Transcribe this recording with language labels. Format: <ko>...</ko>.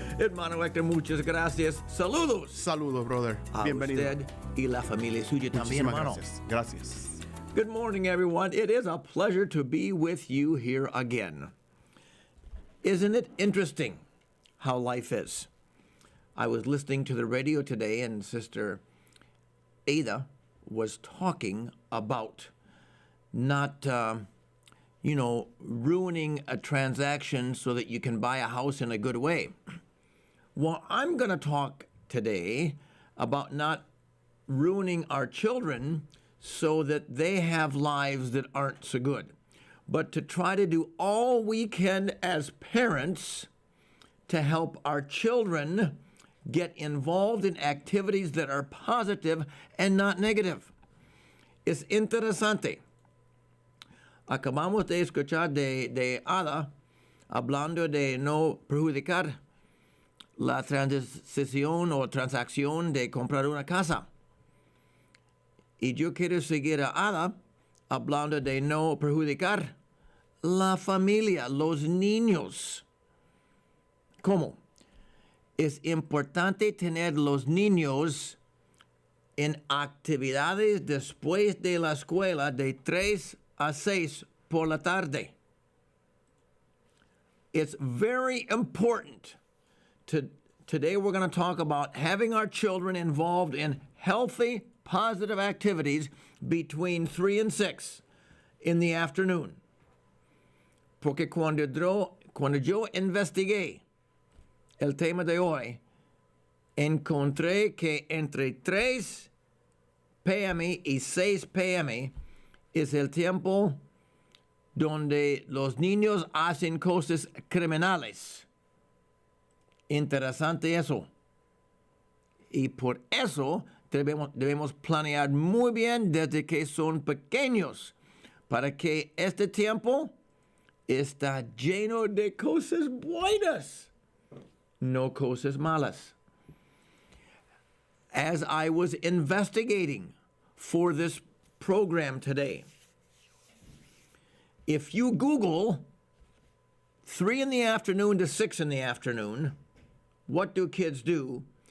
<es>Hermano Héctor, muchas gracias. Saludos. Saludos,</es> <en>brother.</en> <es>A Bienvenido. usted y la familia suya también, Muchísimas hermano. gracias. Gracias.</es> <en>Good morning, everyone. It is a pleasure to be with you here again. Isn't it interesting how life is? I was listening to the radio today, and Sister Ada was talking about not, ruining a transaction so that you can buy a house in a good way. Well, I'm going to talk today about not ruining our children so that they have lives that aren't so good, but to try to do all we can as parents to help our children get involved in activities that are positive and not negative.</en> <es>Es interesante. Acabamos de escuchar de Ada hablando de no perjudicar la transición o transacción de comprar una casa. Y yo quiero seguir a Ada hablando de no perjudicar la familia, los niños. ¿Cómo? Es importante tener los niños en actividades después de la escuela de 3 a 6 por la tarde.</es> <en>It's very important. Today we're going to talk about having our children involved in healthy, positive activities between 3 and 6 in the afternoon.</en> <es>Porque cuando yo investigué el tema de hoy, encontré que entre 3 p.m. y 6 p.m. es el tiempo donde los niños hacen cosas criminales. Interesante eso. Y por eso debemos planear muy bien desde que son pequeños para que este tiempo está lleno de cosas buenas. No cosas malas.</es> <en>As I was investigating for this program today, if you Google 3 in the afternoon to 6 in the afternoon, what do kids do?</en>